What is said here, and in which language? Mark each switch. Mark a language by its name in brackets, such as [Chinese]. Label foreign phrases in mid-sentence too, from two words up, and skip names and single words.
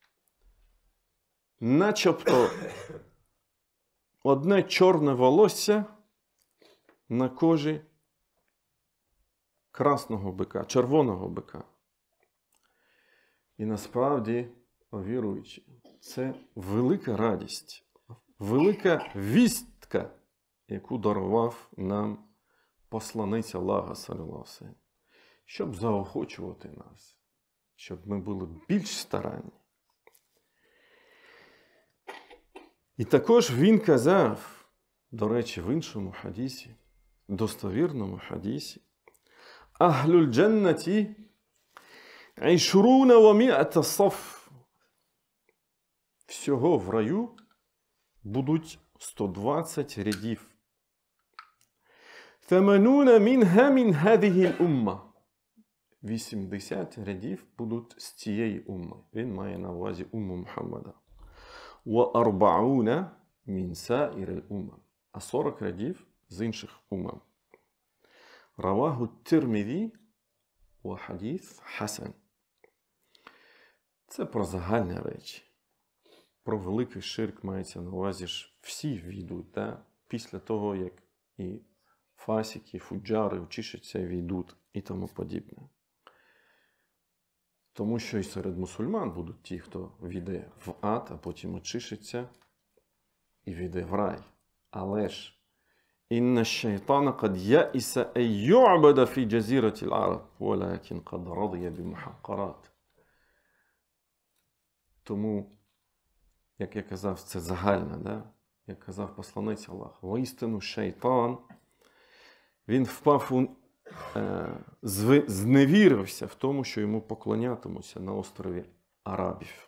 [Ukrainian] Начебто одне чорне волосся на кожі красного бика, червоного бика. І насправді, віруючи, це велика радість, велика вістка, яку дарував нам посланець Аллаха, [Arabic] صلى الله عليه, [Ukrainian] щоб заохочувати нас, щоб ми були більш старанні. І також він казав, до речі, в іншому хадісі, достовірному хадісі, [Arabic] «أهل الجنة عشرون ومائة صف». [Ukrainian] Всього в раю будуть 120 рядів. [Arabic] «ثمانون منها من هذه الأمة». [Ukrainian] 80 рядів будуть з цієї умми. Він має на увазі умму Мухаммада. [Arabic] وَأَرْبَعُونَ مِنْ سَائِرِ الْأُمَّةِ. [Ukrainian] А 40 рядів з інших умам. [Arabic] رواه الترمذي وحديث حسن. [Ukrainian] Це про загальні речі. Про великий ширк мається на увазі, що всі війдуть, да? Після того, як і фасики, фуджари очищаться, війдуть і тому подібне. Тому що і серед мусульман будуть ті, хто війде в ад, а потім очишиться і війде в рай. Але ж [Arabic] «إن الشيطان قد يئس أن يعبد في جزيرة العرب ولكن قد رضي بالمحقرات». [Ukrainian] Тому, як я казав, це загальне, да? Як казав посланець Аллаха, воістину шайтан, він впав у зневірився в тому, що йому поклонятимуться на острові Арабів.